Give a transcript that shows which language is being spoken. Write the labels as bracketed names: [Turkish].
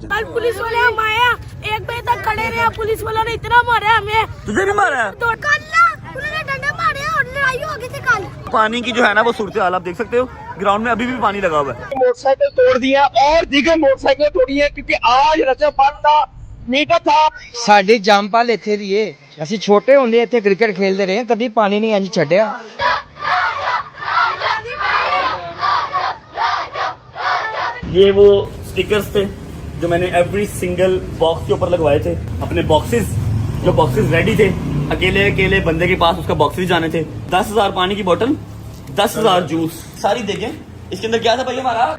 [Hindi] कल पुलिस वाले हम आया 1 बजे तक खड़े रहे, पुलिस वालों ने इतना मारा हमें। तुझे भी मारा है? उन्होंने डंडे मारे और लड़ाई हो गई थी कल। पानी की जो है ना वो सूरत हाल आप देख सकते हो, ग्राउंड में अभी भी पानी लगा हुआ है। मोटरसाइकिल तोड़ दिया और दीगर मोटरसाइकिल तोड़ी है क्योंकि आज रजा बनता मीटर था। [Punjabi] ਸਾਡੇ ਜੰਮਪਲ ਇੱਥੇ ਦੀ ਏ, ਅਸੀਂ ਛੋਟੇ ਹੁੰਦੇ ਇੱਥੇ ਕ੍ਰਿਕਟ ਖੇਡਦੇ ਰਹੇ, ਕਦੀ ਪਾਣੀ ਨਹੀਂ ਇੰਜ ਛੱਡਿਆ। [Hindi] ये वो स्टिकर्स थे जो मैंने एवरी सिंगल बॉक्स के ऊपर लगवाए थे, अपने बॉक्सेस जो बॉक्सेस रेडी थे, अकेले अकेले बंदे के पास उसका बॉक्सेस जाने थे। 10,000 पानी की बोतल, 10,000 जूस, सारी देखें इसके अंदर क्या था भाई हमारा।